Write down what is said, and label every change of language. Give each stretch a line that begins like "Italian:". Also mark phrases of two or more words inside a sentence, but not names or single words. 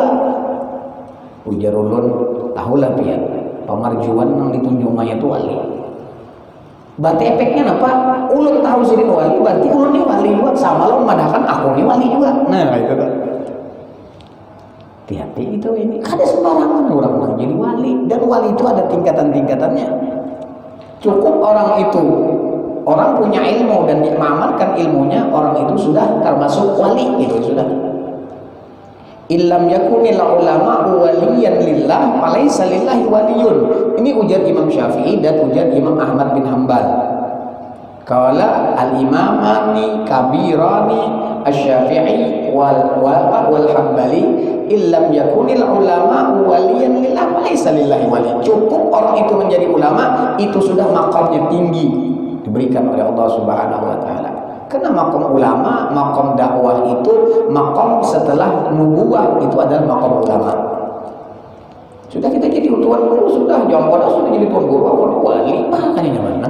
Banjar: Ujar ulun tahulah pian pemarjuan nang ditunjuk maya itu wali.
Indonesian: Berarti efeknya apa?
Banjar: Ulun tahu sini wali, berarti ulun ini wali juga, sama lo memadahkan aku ini wali juga.
Indonesian: Nah, itu kan. Hati-hati itu ini.
Banjar: Kada sembarangan orang jadi wali, dan wali itu ada tingkatan-tingkatannya.
Indonesian: Cukup orang itu orang punya ilmu dan diamalkan ilmunya, orang itu sudah termasuk wali, itu sudah.
Arabic: إن لم يكن العلماء وليا لله فليس لله ولي.
Banjar: Ini ujar Imam Syafi'i dan ujar Imam Ahmad bin Hanbal.
Arabic: قال الإمامان الكبيران الشافعي والحنبلي إن لم يكن العلماء وليا لله فليس لله ولي.
Indonesian: Cukup orang itu menjadi ulama, itu sudah makamnya tinggi diberikan oleh Allah
Arabic: سبحانه وتعالى.
Indonesian: Karena makom ulama, makom dakwah itu makom setelah nubuwah, itu adalah makom ulama. Sudah kita jadi tuan guru, sudah jam pada sudah jadi tuan guru, wali, kan ini mana?